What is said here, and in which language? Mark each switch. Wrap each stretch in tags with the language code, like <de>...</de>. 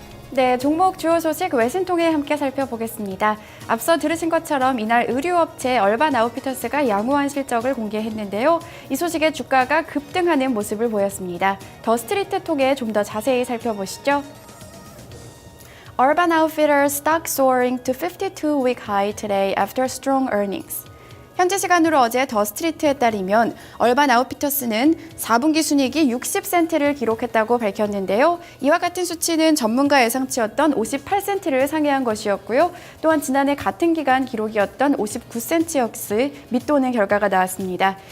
<ko>네, 종목 주요 소식 외신 통해 함께 살펴보겠습니다. 앞서 들으신 것처럼 이날 의류업체 얼반 아웃피터스가 양호한 실적을 공개했는데요. 이 소식에 주가가 급등하는 모습을 보였습니다. 더 스트리트 통해 좀 더 자세히 살펴보시죠.</ko> <en>Urban Outfitters stock soaring to 52-week high today after strong earnings.</en> <ko>현지 시간으로 어제 더 스트리트에 따르면 얼반 아웃피터스는 4분기 순이익이 60센트를 기록했다고 밝혔는데요. 이와 같은 수치는 전문가 예상치였던 58센트를 상회한 것이었고요. 또한 지난해 같은 기간 기록이었던 59센트 역시 밑도는 결과가 나왔습니다.</ko>